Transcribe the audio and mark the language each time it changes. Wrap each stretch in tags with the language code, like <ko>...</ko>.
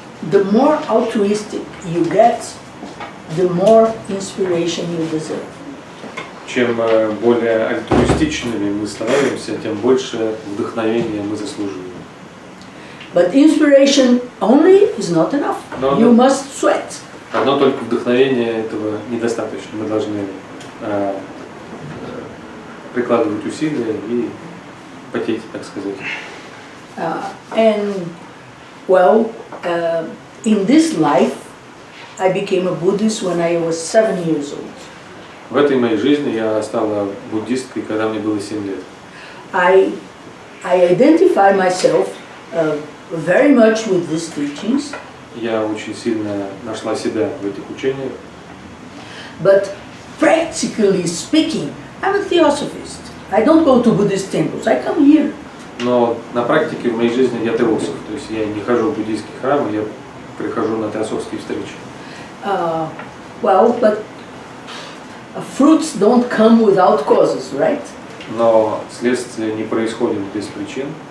<en>the more altruistic you get, the more inspiration you deserve.</en> <ru>чем более альтруистичными мы становимся, тем больше вдохновения мы заслуживаем.</ru> <en>But inspiration only is not enough. No, You no. must sweat.</en> <ru>Но только вдохновения этого недостаточно. Мы должны прикладывать усилия и потеть, так сказать.</ru> <en>And well, in this life, I became a Buddhist when I was 7 years old.</en> <ru>В этой моей жизни я стала буддисткой, когда мне было 7 лет.</ru> <en>I identify myself very much with these teachings.</en> <ru>Я очень сильно нашла себя в этих учениях.</ru> <en>But practically speaking, I'm a theosophist. I don't go to Buddhist temples. I come here.</en> <ru>Но на практике в моей жизни я теософ, то есть я не хожу в буддийские храмы, я прихожу на теософские встречи.</ru> <en>Well, but fruits don't come without causes, right?</en> <ru>Но следствие не происходит без причин.</ru>